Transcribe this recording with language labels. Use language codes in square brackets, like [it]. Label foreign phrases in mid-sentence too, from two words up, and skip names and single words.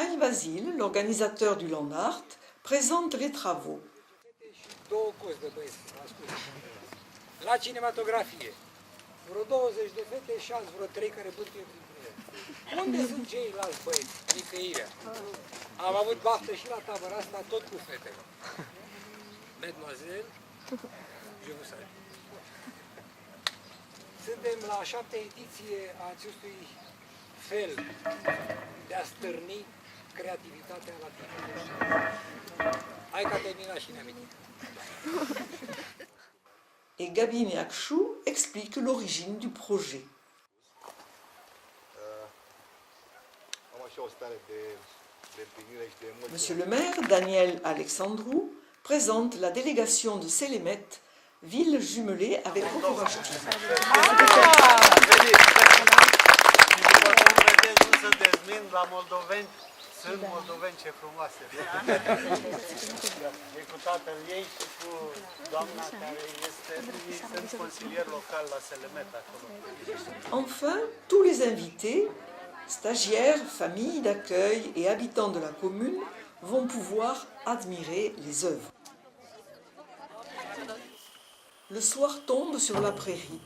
[fr] Vasile, l'organisateur du Land Art, présente les travaux. [ro] La cinematografie, vreo 20 de fete și alți vreo 3 care bâtuie printre ele. Unde sunt ceilalți băieți? Nicăirea. Am avut baftă și la tabăra asta tot cu fetele. [fr] Mademoiselle, je vous salue. [ro] Suntem la a 7-a ediție a acestui fel de a stârni creativitatea la tinerii. Hai că a terminat și ne-am amintit. [fr] Et Gabi Meakchou explique l'origine du projet. Monsieur le maire, Daniel Alexandrou, présente la délégation de Selemet, ville jumelée avec București. [ro] Sunt moldoveni, ce frumoase! E cu tatăl ei și cu doamna care sunt consilier local la Selemet acolo. [fr] Enfin, tous les invités, stagiaires, familles d'accueil et habitants de la commune vont pouvoir admirer les œuvres. Le soir tombe sur la prairie.